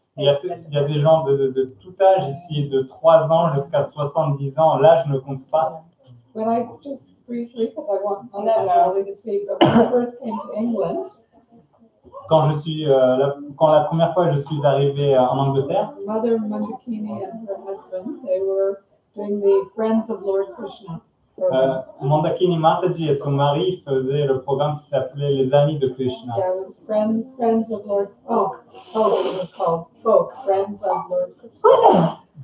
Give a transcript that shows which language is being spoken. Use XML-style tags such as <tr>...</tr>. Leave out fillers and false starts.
<fr>il y a des gens de tout âge ici, de 3 ans jusqu'à 70 ans, l'âge ne compte pas.</fr> <en>When I just briefly, because I want everybody to speak, but when I first came to England,</en> <fr>Quand la première fois je suis arrivé en Angleterre,</fr> <en>Mother Mandakini and her husband, they were doing the Friends of Lord Krishna program.</en> <fr>Mandakini Mataji et son mari faisaient le programme qui s'appelait Les Amis de Krishna.</fr> <en>Yeah, it was Friends of Lord. It was called FOLK, Friends of Lord Krishna.</en>